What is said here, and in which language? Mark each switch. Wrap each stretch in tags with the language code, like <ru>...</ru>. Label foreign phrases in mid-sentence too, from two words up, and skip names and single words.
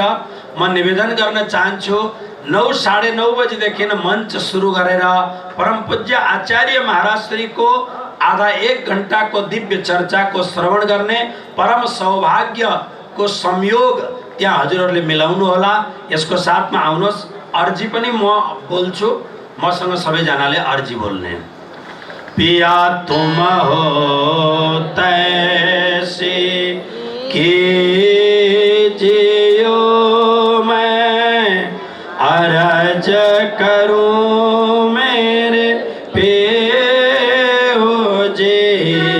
<ne>म निवेदन गर्न चाहन्छु 9 साढे 9 बजीदेखि मञ्च सुरु गरेर परम पूज्य आचार्य महाराज श्रीको आधा 1 घण्टाको दिव्य चर्चाको श्रवण गर्ने परम सौभाग्यको संयोग त्यहाँ हजुरहरूले मिलाउनु होला। यसको साथमा आउनुहोस्। अर्जी पनि म बोल्छु, मसँग सबैजनाले अर्जी बोल्ने।</ne> <hi>पिया तुम हो तैसी कीजियो मैं अरज करूं मेरे पेहो जी।</hi>